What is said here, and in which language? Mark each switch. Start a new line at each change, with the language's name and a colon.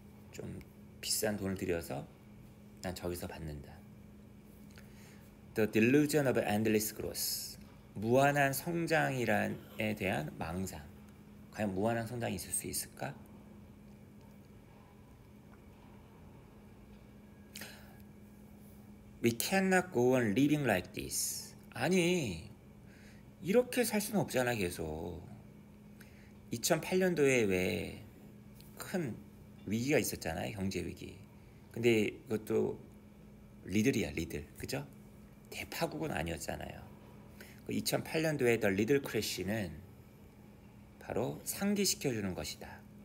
Korean: 좀 비싼 돈을 들여서 난 저기서 받는다.
English: The delusion of endless growth.
Korean: 무한한 성장이란에 대한 망상. 과연 무한한 성장이 있을 수 있을까?
English: We cannot go on living like this.
Korean: 아니 이렇게 살 수는 없잖아 계속. 2008년도에 왜 큰 위기가 있었잖아요. 경제 위기. 근데 이것도 리들이야 리들. 그죠? 대파국은 아니었잖아요. 2008년도에 The 리들 크래시는 바로 상기시켜주는 것이다.